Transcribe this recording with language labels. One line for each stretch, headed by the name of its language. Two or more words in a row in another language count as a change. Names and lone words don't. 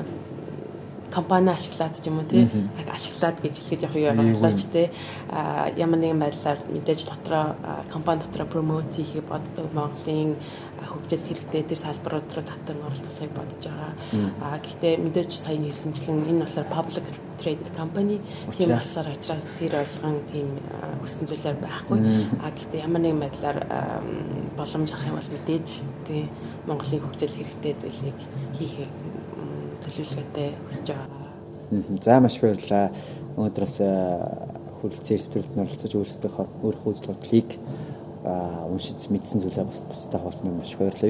Mongolian: Компани ашиглаад ч юм уу тий ашиглаад гэж хэлгээд явах юм болооч тий ямар нэгэн байдлаар мэдээж дотроо компани дотроо промот хийхийг боддог Монголын хөгжилд хэрэгтэй тэр салбарууд руу татан оролцохыг бодож байгаа. Гэхдээ мэдээж сая хэлсэнчлэн энэ болохоор
English: public traded company
Mongolian: тийм болохоор учраас тэр болгон тийм хүссэн зүйлээр байхгүй. Гэхдээ ямар нэгэн байдлаар боломж авах юм бол мэдээж тий Монголын хөгжил хэрэгтэй зүйлийг хийхийг төлөвлөгөөтэй хүсэж байгаа. За маш их баярлалаа. Өнөөдөр бас хүрэлцэн эрсдэлд оролцож өөрийнхөө үзэл бодлыг уншиж мэдсэн зүйлээ бас бусдад хуваалцсан маш их баярлалаа.